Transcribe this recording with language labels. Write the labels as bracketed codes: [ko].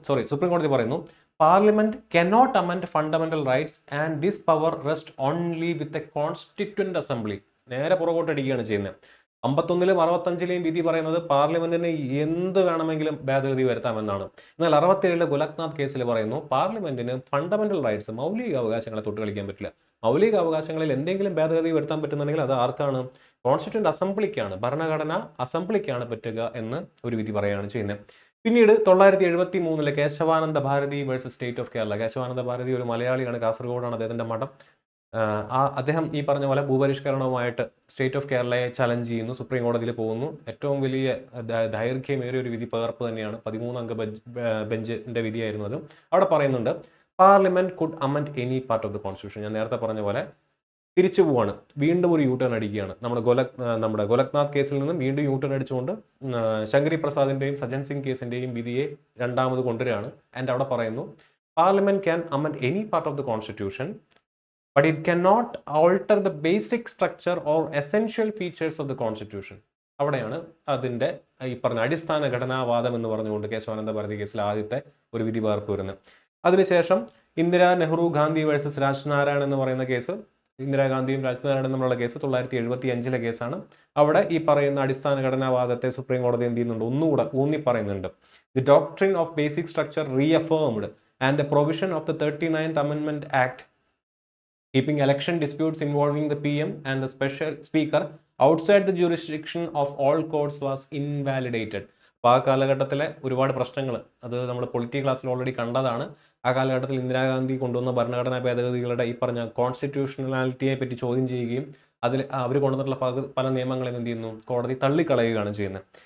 [ml] Supreme കോടതി പറയുന്നു [en] Parliament cannot amend fundamental rights and this power rests only with the constituent assembly. [ml] നേരെ പുറകോട്ടടിക്കുകയാണ് ചെയ്യുന്നത്. 51ലും 65ലെയും വിധി പറയുന്നത് പാർലമെന്റിന് എന്ത് വേണമെങ്കിലും ഭേദഗതി വരുത്താമെന്നാണ്. എന്നാൽ 67 ഗോലക്നാഥ് കേസിൽ പറയുന്നു പാർലമെന്റിന് ഫണ്ടമെന്റൽ റൈറ്റ്സ്, മൗലിക അവകാശങ്ങളെ തൊട്ട് കളിക്കാൻ പറ്റില്ല. മൗലിക അവകാശങ്ങളിൽ എന്തെങ്കിലും ഭേദഗതി വരുത്താൻ പറ്റുന്നുണ്ടെങ്കിൽ അത് ആർക്കാണ്? കോൺസ്റ്റിറ്റ്യൂന്റ് അസംബ്ലിക്കാണ്, ഭരണഘടന അസംബ്ലിക്കാണ് പറ്റുക എന്ന് ഒരു വിധി പറയുകയാണ് ചെയ്യുന്നത്. പിന്നീട് 973 Kesavananda Bharati versus state of Kerala. Kesavananda Bharati ഒരു മലയാളിയാണ്, കാസർഗോഡാണ് അദ്ദേഹത്തിന്റെ മഠം. അദ്ദേഹം ഈ പറഞ്ഞ പോലെ ഭൂപരിഷ്കരണവുമായിട്ട് സ്റ്റേറ്റ് ഓഫ് കേരളയെ ചലഞ്ച് ചെയ്യുന്നു, സുപ്രീം കോടതിയിൽ പോകുന്നു. ഏറ്റവും വലിയ ദൈർഘ്യമേറിയ ഒരു വിധി പകർപ്പ് തന്നെയാണ്, 13 അംഗ ബെഞ്ചിന്റെ വിധിയായിരുന്നു അത്. അവിടെ പറയുന്നുണ്ട് [en] Parliament could amend any part of the constitution. [ml] ഞാൻ നേരത്തെ പറഞ്ഞ പോലെ തിരിച്ചു പോവാണ്, വീണ്ടും ഒരു യു ടേൺ അടിക്കുകയാണ്. നമ്മുടെ ഗോലക്നാഥ് കേസിൽ നിന്നും വീണ്ടും യു ടേൺ അടിച്ചുകൊണ്ട് ശങ്കരി പ്രസാദിന്റെയും സജ്ജൻ സിംഗ് കേസിന്റെയും വിധിയെ രണ്ടാമത് കൊണ്ടുവരികയാണ്. [en] and [ml] അവിടെ പറയുന്നു [en] Parliament can amend any part of the constitution but it cannot alter the basic structure or essential features of the constitution. [ml] അവിടെയാണ് അതിന്റെ ഈ പറഞ്ഞ അടിസ്ഥാന ഘടനാവാദം എന്ന് പറഞ്ഞുകൊണ്ട് കേശവാനന്ദ ഭാരതി കേസിൽ ആദ്യത്തെ ഒരു വിധി പകർപ്പ് വരുന്നത്. അതിനുശേഷം ഇന്ദിര, നെഹ്റു, ഗാന്ധി വേഴ്സസ് രാജ്നാരായൺ എന്ന് പറയുന്ന കേസ് ഇന്ദിരാഗാന്ധിയും രാജീവ് ഗാന്ധിയും തമ്മിലുള്ള കേസ് 1975 കേസാണ്. അവിടെ ഈ പറയുന്ന അടിസ്ഥാന ഘടനാവാദത്തെ സുപ്രീം കോടതി എന്ത് ചെയ്യുന്നുണ്ട്, ഒന്നുകൂടെ ഊന്നി പറയുന്നുണ്ട്. [en] The doctrine of basic structure reaffirmed and the provision of the 39th Amendment Act keeping election disputes involving the PM and the special speaker outside the jurisdiction of all courts was invalidated. [ml] അപ്പോൾ ആ കാലഘട്ടത്തിലെ ഒരുപാട് പ്രശ്നങ്ങൾ അത് നമ്മൾ polity ക്ലാസ്സിൽ already കണ്ടതാണ്. ആ കാലഘട്ടത്തിൽ ഇന്ദിരാഗാന്ധി കൊണ്ടുവന്ന ഭരണഘടനാ ഭേദഗതികളുടെ ഈ പറഞ്ഞ കോൺസ്റ്റിറ്റ്യൂഷണാലിറ്റിയെ പറ്റി ചോദ്യം ചെയ്യുകയും അതിൽ അവർ കൊണ്ടുവന്നിട്ടുള്ള പല നിയമങ്ങളെയും എന്ത് ചെയ്യുന്നു, കോടതി തള്ളിക്കളയുകയാണ് ചെയ്യുന്നത്.